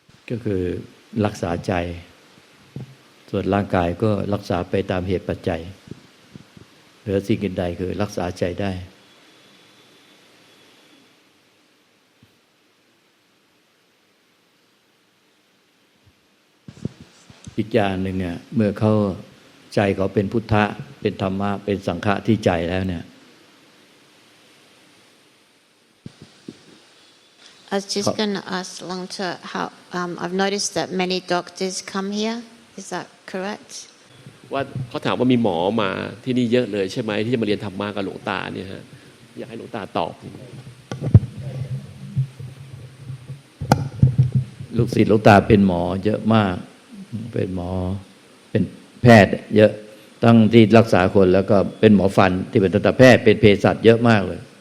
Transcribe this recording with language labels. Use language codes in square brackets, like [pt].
[th] ก็คือรักษาใจส่วนร่างกายก็รักษาไปตามเหตุปัจจัยเหลือสิ่งอื่นใดคือรักษาใจได้อีกอย่างหนึ่งเนี่ยเมื่อเขาใจเขาเป็นพุทธะเป็นธรรมะเป็นสังฆะที่ใจแล้วเนี่ย [en] I was just going to ask Longta how I've noticed that many doctors come here. Is that correct? [th] ว่าเขาถามว่ามีหมอมาที่นี่เยอะเลยใช่ไหมที่จะมาเรียนธรรมะกับหลวงตาเนี่ยฮะอยากให้หลวงตาตอบ ลูกศิษย์หลวงตาเป็นหมอเยอะมากเป็นหมอเป็นแพทย์เยอะตั้งที่รักษาคนแล้วก็เป็นหมอฟันที่เป็นทันตแพทย์เป็นเภสัชเยอะมากเลย